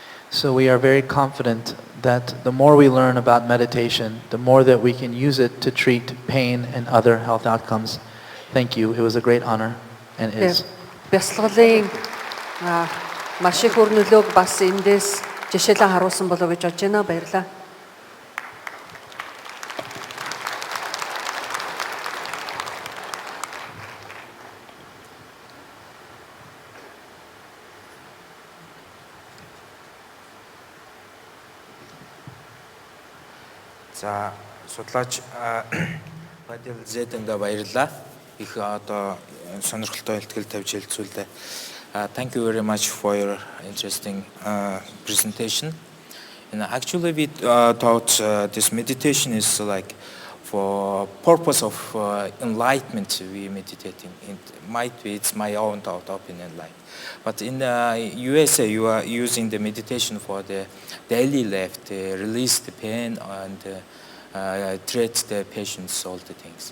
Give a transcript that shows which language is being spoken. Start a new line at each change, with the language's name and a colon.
English: So we are very confident that the more we learn about meditation, the more that we can use it to treat pain and other health outcomes. Thank you. It was a great honor. and is.
Mongolian: Бясалгалын маш их үр нөлөөг бас эндээс жишээлэн харуулсан болов гэж бодож байна. Баярлалаа. За судлаач Падил Зэдэнд баярлалаа. Их одоо сонирхолтой илтгэл тавьж хэлцүүлээ.
English: Thank you very much for your interesting presentation. And actually we thought this meditation is like for purpose of enlightenment we meditating. It might be it's my own thought opinion like. But in USA you are using the meditation for the daily life, to release the pain and treat the patients, all the things.